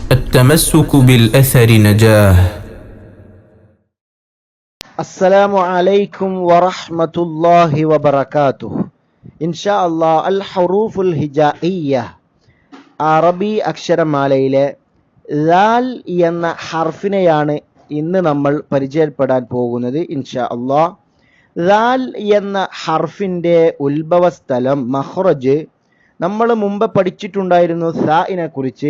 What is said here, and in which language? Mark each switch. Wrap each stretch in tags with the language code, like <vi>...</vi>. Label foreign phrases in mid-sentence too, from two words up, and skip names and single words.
<ar>التمسك بالأثر نجاه. السلام عليكم ورحمة الله وبركاته. إن شاء الله الحروف الهجائية</ar> <ml>അറബി അക്ഷരമാലയിലെ ദാൽ എന്ന ഹർഫിനെയാണ് ഇന്ന് നമ്മൾ പരിചയപ്പെടാൻ പോകുന്നത്.</ml> <ar>إن شاء الله.</ar> <ml>ദാൽ എന്ന ഹർഫിൻ്റെ ഉത്ഭവസ്ഥലം മഖ്റജ് നമ്മൾ മുമ്പ് പഠിച്ചിട്ടുണ്ടായിരുന്നു സാഇനെ കുറിച്ച്.</ml>